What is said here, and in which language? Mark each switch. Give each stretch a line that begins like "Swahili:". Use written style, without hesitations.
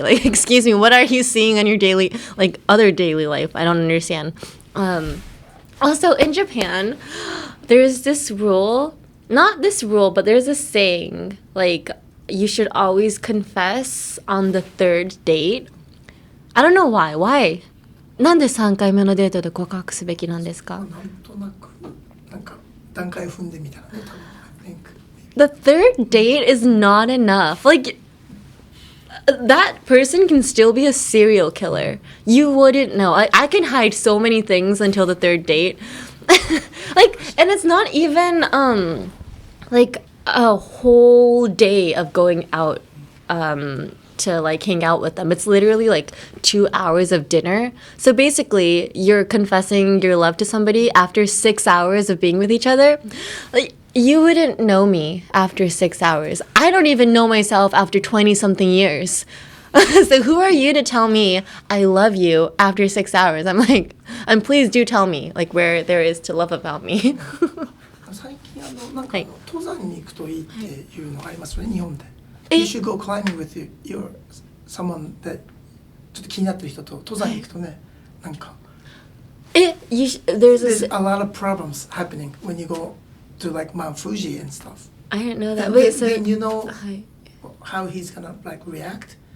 English: Like, excuse me, what are you seeing on your daily, like, other daily life? I don't understand. Also, in Japan, there's this rule, not this rule, but there's a saying, like, you should always confess on the third date. I don't know why. Why?
Japanese: なんで3回目のデートで告白すべきなんですか？なんとなくなんか段階踏んでみたらね、多分。
English: The third date is not enough. Like, that person can still be a serial killer. You wouldn't know. I can hide so many things until the third date. Like, and it's not even like a whole day of going out to like hang out with them. It's literally like 2 hours of dinner. So basically, you're confessing your love to somebody after 6 hours of being with each other. Like, you wouldn't know me after 6 hours. I don't even know myself after 20-something years. So who are you to tell me I love you after 6 hours? I'm like, and please do tell me like where there is to love about me.
Japanese: 最近なんか登山に行くといいっていうのがありますよね、日本で。え
English: You should go climbing with your someone that
Japanese: ちょっと気になってる人と登山に行くとね、なんか
English: There's a lot of problems happening when you go to like Mount Fuji and stuff. I didn't know that. And Wait, so then you know how he's gonna like react.